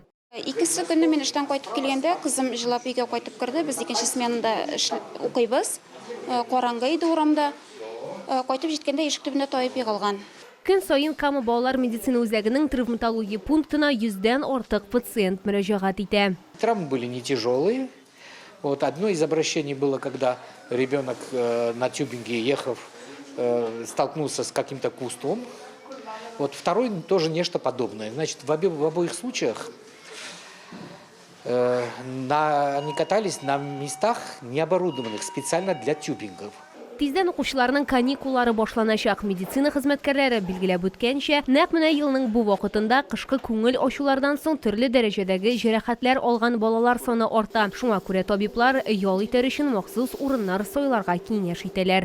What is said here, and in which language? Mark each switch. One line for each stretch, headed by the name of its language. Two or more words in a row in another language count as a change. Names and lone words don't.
Tatar: Икенче көнне мин эштән кайтып килгәндә, кызым җылап өйгә кайтып керде. Без икенче сменада укыйбыз. Караңгы иде урамда. Кайтып җиткәндә ишек төбендә таеп егылган. Көн саен Кама балалар медицина үзәгенең травматология пунктына 100дән артык пациент мөрәҗәгать итә.
Russian: Травмы были не тяжелые. Вот одно из обращений было, когда ребенок на тюбинге ехав столкнулся с каким-то кустом. Вот второй тоже нечто подобное. Значит, в обоих случаях они катались на местах необорудованных специально для тюбингов.
Tatar: Тиздән укучыларның каникуллары башланачак. Медицина хезмәткәрләре билгеләп үткәнчә, нәкъ менә елның бу вакытында кышкы күңел ачулардан соң төрле дәрәҗәдәге җәрәхәтләр алган балалар саны арта. Шуңа күрә табиблар ял итәр өчен махсус урыннар сайларга киңәш итәләр.